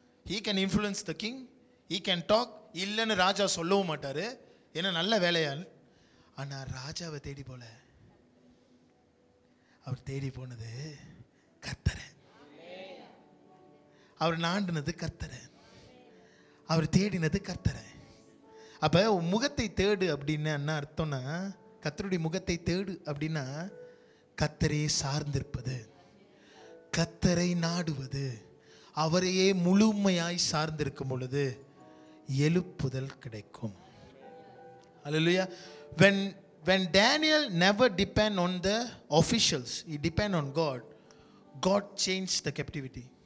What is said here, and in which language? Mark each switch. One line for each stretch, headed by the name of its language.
English: he can influence the king, he can talk.
Tamil: இல்லைன்னு ராஜா சொல்லவும் மாட்டார், ஏன்னா நல்ல வேலையால். ஆனால் ராஜாவை தேடி போல, அவர் தேடி போனது கர்த்தரை. அவர் நாண்டினது கர்த்தரை, அவர் தேடினது கர்த்தரை. அப்போ முகத்தை தேடு அப்படின்னு என்ன அர்த்தம்னா, கர்த்தருடைய முகத்தை தேடு அப்படின்னா கர்த்தரையே சார்ந்திருப்பது, கர்த்தரை நாடுவது, அவரையே முழுமையாய் சார்ந்திருக்கும் பொழுது எழுப்புதல் கிடைக்கும்.
English: Hallelujah. When Daniel never depend on the officials, he depend on God. God changed the captivity.